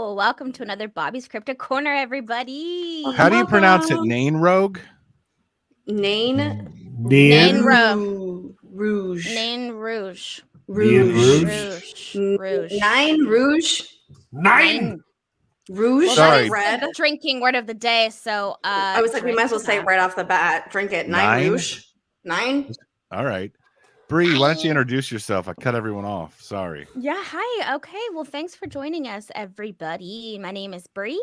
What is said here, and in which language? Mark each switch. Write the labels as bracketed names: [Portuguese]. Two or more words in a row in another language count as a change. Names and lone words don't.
[English] welcome to another Bobby's Cryptid Corner, everybody. How do you pronounce it? Nain Rogue? Nain? Nain Rouge. Nain Rouge. Rouge. Rouge. Nain Rouge. Nine. Rouge. Well, Sorry. that is Red. the drinking word of the day. So I was like, we might as well say that. right off the bat. Drink it. Nine? Nain Rouge. Nine. All right. Bree, why don't you introduce yourself? I cut everyone off. Sorry. Yeah, hi. Okay, well, thanks for joining us, everybody. My name is Bree.